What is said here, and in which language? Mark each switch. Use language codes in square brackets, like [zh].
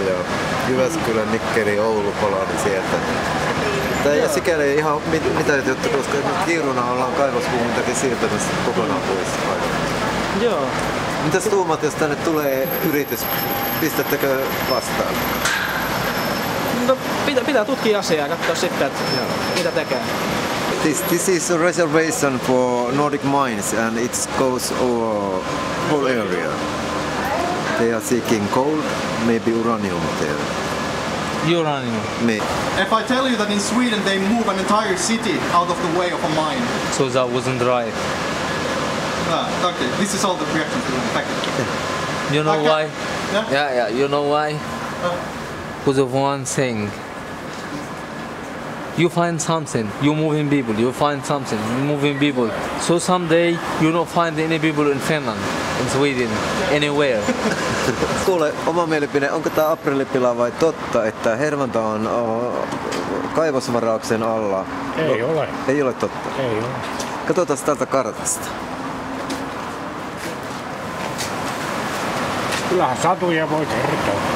[fi] Ja Jyväskylän, Mikkeli, Oulu, Kolari sieltä. Tämä ei ole sikäli ihan mitään juttu, koska Kiiruna ollaan kaivosbuumintakin siirtämässä kokonaan pois. Joo. Mitäs tuumat, jos tänne tulee yritys? Pistättekö vastaan? No, pitää tutkia asiaa ja katsoa sitten, että mitä tekee. [en] This is a reservation for Nordic Mines and it goes over whole area. They are seeking gold, maybe uranium there. Uranium. If I tell you that in Sweden they move an entire city out of the way of a mine. So that wasn't right. Okay, this is all the reaction to the fact. You know Okay. why? Yeah, you know why? Because of one thing. You find something, you moving people, you find something, you moving people. So someday you don't find any people in Finland, in Sweden, anywhere. [fi] Kuule, oma mielipide, onko tämä aprillipila vai totta, että Hervanta on kaivosvarauksen alla? Ei ole. Ei ole totta. Ei ole. Katsotaan täältä kartasta. Kyllähän satuja voi kertoa.